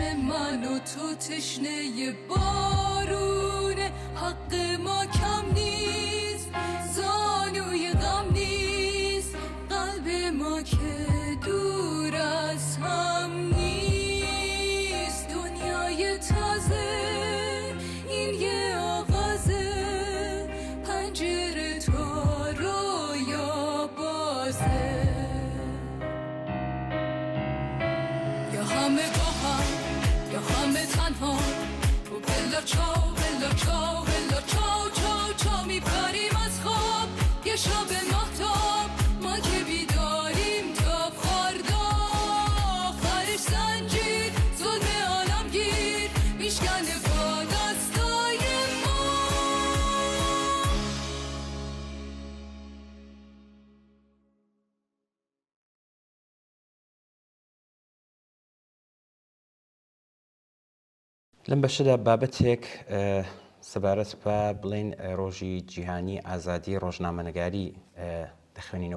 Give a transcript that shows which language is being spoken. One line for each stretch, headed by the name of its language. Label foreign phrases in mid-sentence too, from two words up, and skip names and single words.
Persian: من و تو تشنه بارونه حق ما کم نیست زانوی غم نیست قلب ما که دور از هم نیست دنیای تازه این یه آغازه پنجره تا رویا بازه یا همه با هم یا همه تنها و
Italian: bella ciao bella ciao bella ciao ciao ciao
Persian: چاو میپریم از خواب یه شب مهتاب ما که بیداریم تا فردا آخرش زنجیر ظلم عالمگیر میشکنه با دستای ما
Central Kurdish: لەم بەشەدا بابەتێک سەبارەت بە بڵێن ڕۆژی جیهانی ئازادی ڕۆژنامەنگاری دەخوێنینەوە